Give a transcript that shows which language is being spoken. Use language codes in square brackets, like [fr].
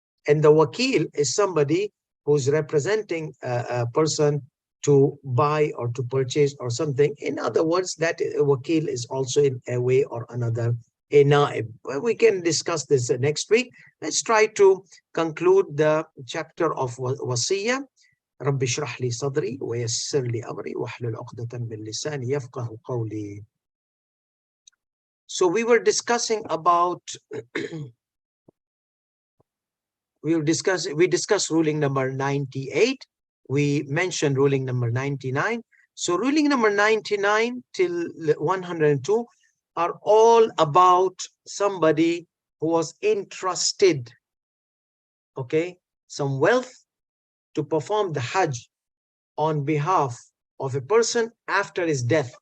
[en] And the Wakil is somebody who's representing a person to buy or to purchase or something. In other words, that Wakil is also in a way or another a Naib. We can discuss this next week. Let's try to conclude the chapter of Wasiyah. [ar] رب اشرح لي صدري ويسر لي أمري واحلل عقدة من لساني يفقه قولي. [en] So we were discussing about we discussed ruling number 98. We mentioned ruling number 99. So ruling number 99 till 102 are all about somebody who was entrusted, okay, some wealth to perform the Hajj on behalf of a person after his death.